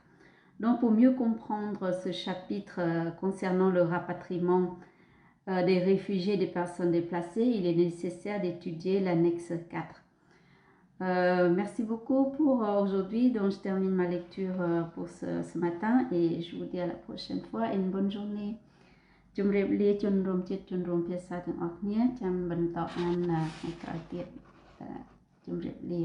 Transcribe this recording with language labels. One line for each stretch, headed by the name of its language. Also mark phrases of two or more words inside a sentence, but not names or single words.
French: Donc, pour mieux comprendre ce chapitre concernant le rapatriement des réfugiés et des personnes déplacées, il est nécessaire d'étudier l'annexe 4. Merci beaucoup pour aujourd'hui. Donc, je termine ma lecture pour ce matin et je vous dis à la prochaine fois et une bonne journée.
Khmer: ជម្រាបលាជនរួមជាតិជនរួមភាសាទាំងអស់គ្នាចាំបន្តអានថ្ងៃក្រោយទៀតជម្រាបលា